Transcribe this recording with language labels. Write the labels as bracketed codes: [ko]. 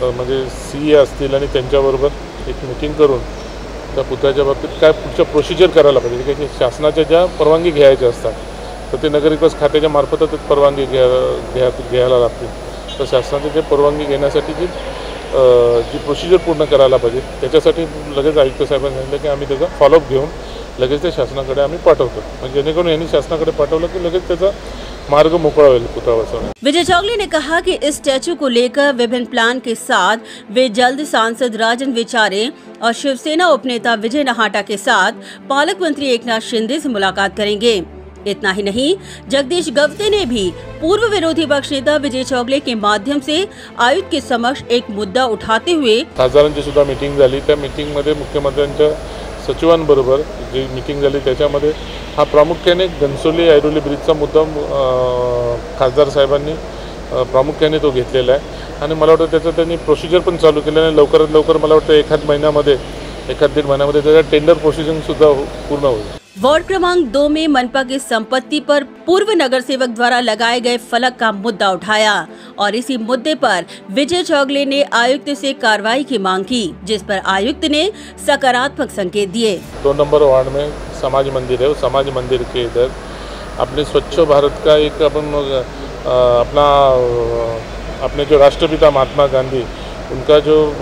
[mr] तर म्हणजे CA असतील आणि त्यांच्याबरोबर एक मीटिंग करून त्या पुतळ्याच्या बाबतीत काय पुढच्या प्रोसिजर करायला पाहिजे, की शासनाच्या ज्या परवानगी घ्यायच्या असतात तर ते नगरविकास खात्याच्या मार्फतच परवानगी घ्यायला लागतील। तर शासनाची जे परवानगी घेण्यासाठी जी प्रोसिजर पूर्ण करायला पाहिजे त्याच्यासाठी लगेच आयुक्त साहेबांनी सांगितलं की आम्ही त्याचा फॉलोअप घेऊन लगेच ते शासनाकडे आम्ही पाठवतो, म्हणजे जेणेकरून यांनी शासनाकडे पाठवलं की लगेच त्याचा मार्ग मोकळा होईल पुतळा बसवण्याचा। [hi] विजय चौगले ने कहा कि इस स्टैचू को लेकर विभिन्न प्लान के साथ वे जल्द सांसद राजन विचारे और शिवसेना उपनेता विजय नहाटा के साथ पालक मंत्री एकनाथ शिंदे से मुलाकात करेंगे। इतना ही नहीं, जगदीश गवते ने भी पूर्व विरोधी पक्ष नेता विजय चौगले के माध्यम से आयुक्त के समक्ष एक मुद्दा उठाते हुए [mr] खासदारांची सुद्धा मीटिंग झाली। त्या मीटिंगमध्ये मुख्यमंत्र्यांच्या सचिवांबरोबर जी मीटिंग झाली त्याच्यामध्ये हा प्रामुख्याने घनसोली ऐरोली ब्रिजचा मुद्दा खासदार साहेबांनी प्रामुख्याने तो घेतलेला आहे आणि मला वाटतं त्याचं त्यांनी प्रोसिजर पण चालू केलं आहे। लवकरात लवकर मला वाटतं 1-1.5 महिन्यामध्ये त्याचा टेंडर प्रोसिजर सुद्धा पूर्ण होईल। [hi] वार्ड क्रमांक 2 में मनपा की संपत्ति पर पूर्व नगर सेवक द्वारा लगाए गए फलक का मुद्दा उठाया और इसी मुद्दे पर विजय चौगले ने आयुक्त से कार्रवाई की मांग की, जिस पर आयुक्त ने सकारात्मक संकेत दिए। 2 नंबर वार्ड में समाज मंदिर है, उस समाज मंदिर के इधर अपने स्वच्छ भारत का एक अपने जो राष्ट्रपिता महात्मा गांधी उनका जो